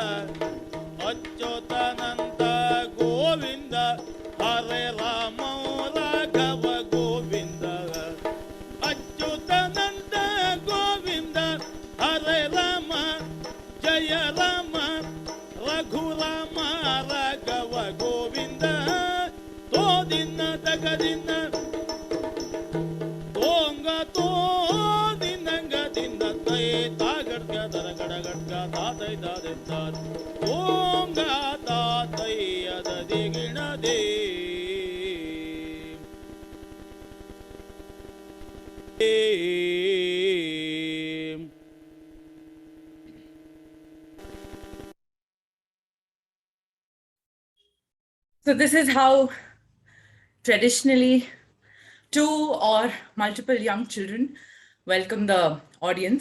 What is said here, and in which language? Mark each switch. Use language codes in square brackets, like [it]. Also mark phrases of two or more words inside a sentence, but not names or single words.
[sa] ಅಚ್ಯುತಾನಂದ ಗೋವಿಂದ ಹರೇ ರಾಮ ರಾಘವ ಗೋವಿಂದ ಅಚ್ಯುತಾನಂದ ಗೋವಿಂದ ಹರೇ ರಾಮ ಜಯ ರಾಮ ರಘುರಾಮ ರಾಘವ ಗೋವಿಂದ ತೋದಿನ ತಗದಿನ ತೋಂಗ ತೋದಿನಂಗ ದಿಂದ ತೈ ತಾಗಡ್ಗ ದರಗಡ ಗಡ್ಗ ತಾತೈ ದಾದೆ ತಾದ ತೋಂಗ ತಾತೈ ಅದದಿ ಗಿಣದೇ [en] So this is how traditionally two or multiple young children welcome the audience.